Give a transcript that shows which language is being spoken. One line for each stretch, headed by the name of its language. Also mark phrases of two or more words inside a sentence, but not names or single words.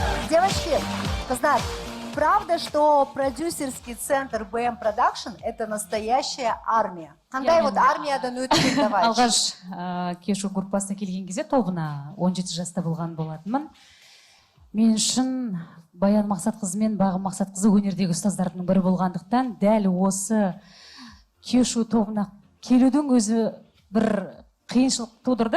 Russian: Девочки, кыздар, правда, что продюсерский центр BM Production — это настоящая армия?
Kazakh: Қандай вот армиядан өттің, давай. Алғаш кешу группасына келген кезде тобына 17 жаста болған болатынмын. Мен үшін Баян Мақсатқызы мен Бағым Мақсатқызы өнердегі ұстаздардың бірі болғандықтан, дәл осы кешу тобына келудің өзі бір қиыншылық тудырды.